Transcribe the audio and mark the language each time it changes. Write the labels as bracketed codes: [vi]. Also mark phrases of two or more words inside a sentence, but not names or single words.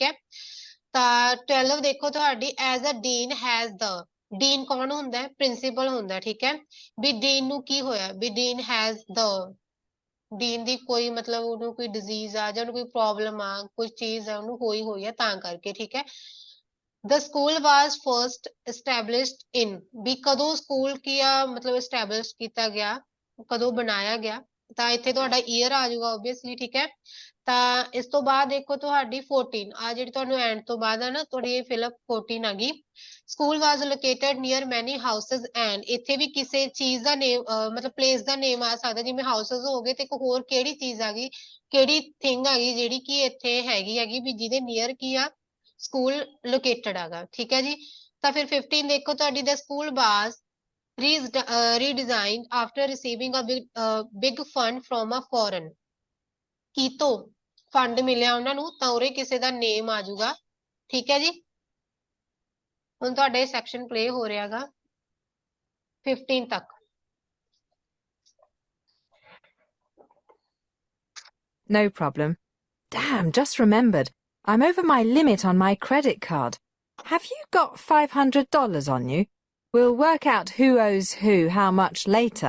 [pa] ਹੈ ਤਾਂ 12 ਦੇਖੋ ਤੁਹਾਡੀ [en] as a dean has the dean [pa] ਕੌਣ ਹੁੰਦਾ ਹੈ ਪ੍ਰਿੰਸੀਪਲ ਹੁੰਦਾ ਹੈ ਠੀਕ ਹੈ ਵੀ ਡੀਨ ਨੂੰ ਕੀ ਹੋਇਆ ਵੀ [en] dean has the [pa] ਡੀਨ ਦੀ ਕੋਈ ਮਤਲਬ ਉਹਨੂੰ ਕੋਈ ਡਿਜ਼ੀਜ਼ ਆ ਜਾਂ ਉਹਨੂੰ ਕੋਈ ਪ੍ਰੋਬਲਮ ਆ ਕੋਈ ਚੀਜ਼ ਆ ਉਹਨੂੰ ਹੋਈ ਆ ਤਾਂ ਕਰਕੇ ਠੀਕ ਹੈ [en] The school was first established in [pa] ਵੀ ਕਦੋਂ ਸਕੂਲ ਕੀ ਆ ਮਤਲਬ established ਕੀਤਾ ਗਿਆ ਕਦੋਂ ਬਣਾਇਆ ਗਿਆ ਤਾਂ ਇੱਥੇ ਤੁਹਾਡਾ ਈਅਰ ਆ ਜਾਊਗਾ obviously ਠੀਕ ਹੈ ਤਾਂ ਇਸ ਤੋਂ ਬਾਅਦ ਦੇਖੋ ਤੁਹਾਡੀ 14 ਆ ਜਿਹੜੀ ਤੁਹਾਨੂੰ ਐਂਡ ਤੋਂ ਬਾਅਦ ਆ ਨਾ ਤੁਹਾਡੀ ਇਹ ਫਿਲਅਪ 14 ਆ ਗਈ [en] school was located near many houses and [pa] ਇੱਥੇ ਵੀ ਕਿਸੇ ਚੀਜ਼ ਦਾ ਨੇਮ ਮਤਲਬ ਪਲੇਸ ਦਾ ਨੇਮ ਆ ਸਕਦਾ ਜਿਵੇਂ ਹਾਊਸਸ ਹੋ ਗਏ ਤੇ ਇੱਕ ਹੋਰ ਕਿਹੜੀ ਚੀਜ਼ ਆ ਗਈ ਕਿਹੜੀ ਥਿੰਗ ਆ ਗਈ ਜਿਹੜੀ ਕਿ ਇੱਥੇ ਹੈਗੀ ਵੀ ਜਿਹਦੇ ਨੀਅਰ ਕੀ ਆ [en] school located [pa] ਹੈਗਾ ਠੀਕ ਹੈ ਜੀ ਤਾਂ ਫਿਰ 15 ਦੇਖੋ ਤੁਹਾਡੀ [en] the school was redesigned after receiving a big fund from a foreign [pa] ਕੀਤੋਂ ਫੰਡ ਮਿਲਿਆ ਉਹਨਾਂ ਨੂੰ ਤਾਂ ਉਰੇ ਕਿਸੇ ਦਾ ਨੇਮ ਆ ਜਾਊਗਾ ਠੀਕ ਹੈ ਜੀ ਹੁਣ ਤੁਹਾਡਾ ਇਹ [en] section play [pa] ਹੋ ਰਿਹਾਗਾ 15 ਤੱਕ [en] No problem. Damn, just remembered. I'm over my limit on my credit card. Have you got $500 on you? We'll work out who owes who how much later.